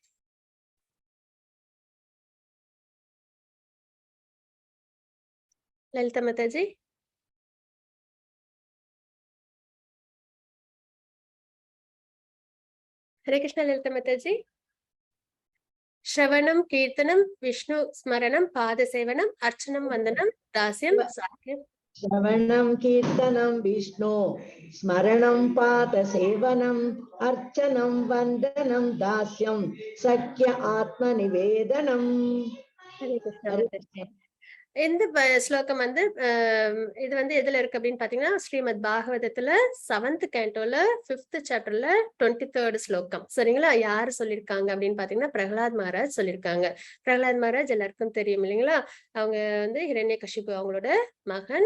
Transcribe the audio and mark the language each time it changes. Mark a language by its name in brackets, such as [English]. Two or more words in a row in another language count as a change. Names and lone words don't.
[Tamil] லலிதா மாதாஜி. ஹரே கிருஷ்ண லலிதா மாதாஜி. [Sanskrit] श्रवणं कीर्तनं विष्णु स्मरणं पाद सेवनं अर्चनं वन्दनं दास्यं सख्यम्. श्रवणं कीर्तनं विष्णु स्मरणं पादसेवनम् अर्चनं वन्दनं दास्यं सख्य आत्मनिवेदनम्. [Tamil] ஹரே கிருஷ்ண மாதாஜி. இந்த ஸ்லோகம் வந்து இது வந்து எதுல இருக்கு அப்படின்னு பாத்தீங்கன்னா, ஸ்ரீமத் பாகவதத்துல 7th cantoல 5th chapterல 23rd ஸ்லோகம். சரிங்களா? யாரு சொல்லியிருக்காங்க அப்படின்னு பாத்தீங்கன்னா, பிரகலாத் மகாராஜ் சொல்லியிருக்காங்க. பிரகலாத் மகாராஜ் எல்லாருக்கும் தெரியும் இல்லைங்களா? அவங்க வந்து ஹிரண்யகசிபு அவங்களோட மகன்.